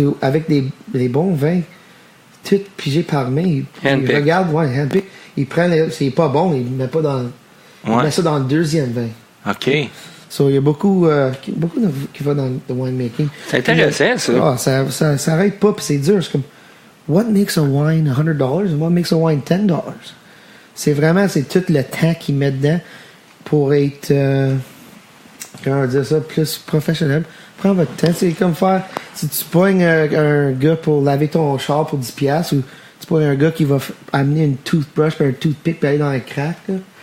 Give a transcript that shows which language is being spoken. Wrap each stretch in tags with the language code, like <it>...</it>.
<fr>Avec des bons vins, tout pigé par main. Il regarde, handpick. Il prend, c'est pas bon, il met pas dans. Il met ça dans le deuxième vin. OK. So, il y a beaucoup qui va dans le winemaking. C'est intéressant, ça. Ça arrête pas, puis c'est dur.</fr> <en>C'est comme, what makes a wine $100 and what makes a wine $10?</en> <fr>C'est tout le temps qu'ils mettent dedans pour être, comment on va dire ça, plus professionnel. Prends votre temps. C'est comme faire, si tu pognes un gars pour laver ton char pour 10$, ou tu pognes un gars qui va amener une toothbrush et un toothpick pour aller dans les cracks, là,</fr>